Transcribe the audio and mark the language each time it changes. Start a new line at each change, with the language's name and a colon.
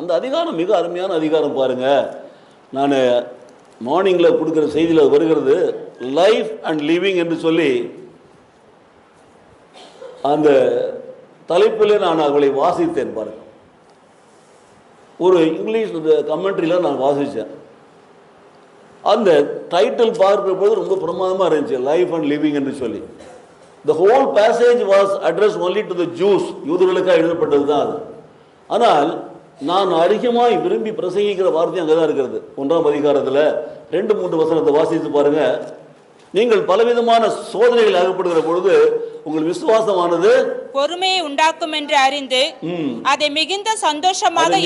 Tamil: அந்த அதிகாரம் மிக அருமையான அதிகாரம் பாருங்க. நான் மார்னிங்கில் கொடுக்குற செய்தியில் வருகிறது, லைஃப் அண்ட் லிவிங் என்று சொல்லி அந்த தலைப்பில் நான் அவளை வாசித்தேன் பாருங்க. ஒரு இங்கிலீஷ் கமெண்ட்ரியில் நான் வாசித்தேன். அந்த டைட்டில் பார்க்கிற போது ரொம்ப பிரமாதமாக இருந்துச்சு, லைஃப் அண்ட் லிவிங் என்று சொல்லி.
English: The whole passage was addressed only to the Jews.
Tamil: யூதர்களுக்காக எழுதப்பட்டது தான் அது. ஆனால் நான் அதிகமாக விரும்பி பிரசங்கிக்கிற வார்த்தை அங்கே தான் இருக்கிறது. 1ஆம் அதிகாரத்தில் 2-3 வசனத்தை வாசித்து பாருங்க. நீங்கள் பலவிதமான சோதனைகள் அகப்படுகிற பொழுது உங்கள் விசுவாசமானது பொறுமையை உண்டாக்கும் என்று அறிந்து அதை மிகுந்த சந்தோஷமாக